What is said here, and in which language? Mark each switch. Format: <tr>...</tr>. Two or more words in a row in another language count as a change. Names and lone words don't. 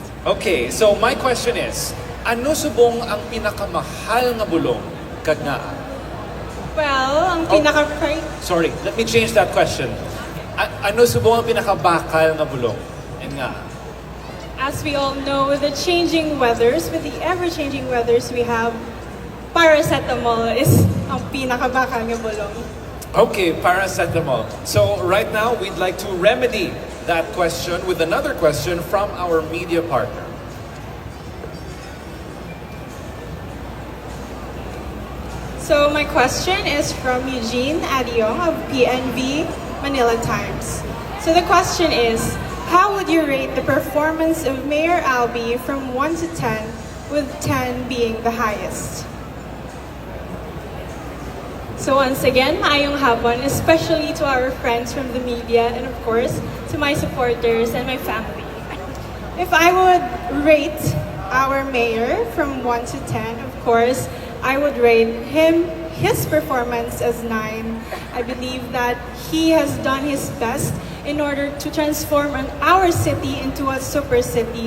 <en>Okay, so my question is,</en> <hil>ano subong ang pinakamahal nga bulong kag naa? Well, ang</hil> <en>Sorry, let me change that question.</en> <hil>Ano subong ang pinakabakal nga bulong? And nga.</hil> <en>As we all know, with the changing weathers, with the ever-changing weathers we have, paracetamol is</en> <hil>ang pinakabakal nga bulong.</hil> <en>Okay, paracetamol. So right now, we'd like to remedy that question with another question from our media partner. So my question is from Eugene Adiong of PNV Manila Times. So the question is, How would you rate the performance of Mayor Albi from 1 to 10, with 10 being the highest? So once again,</en> <hil>maayong hapon,</hil> <en>especially to our friends from the media and of course, to my supporters and my family. If I would rate our mayor from 1 to 10, of course, I would rate his performance as 9. I believe that he has done his best in order to transform our city into a super city.</en>